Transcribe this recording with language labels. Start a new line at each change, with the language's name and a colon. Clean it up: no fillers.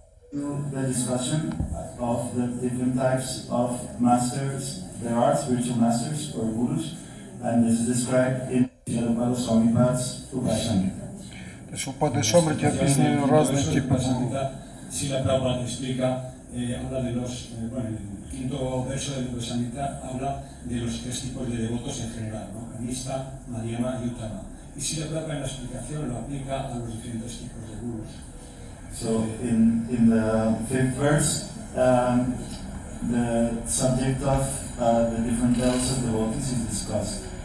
English: The discussion of the different types of masters there are, spiritual masters or gurus, and this is described in Srila Swamipad's Upasamrita.
Russian: То есть в Упадешамрите описаны разные типы гуру.
Spanish: Srila Prabhupada explica, habla de los, bueno, el quinto verso del Upasamrita habla de los tres tipos de devotos en general, ¿no? Kanishta, Madhyama y Uttama. Y Srila Prabhupada en la explicación lo aplica a los diferentes tipos de gurus.
English: So in the fifth verse, the subject of the different levels of devotees is discussed.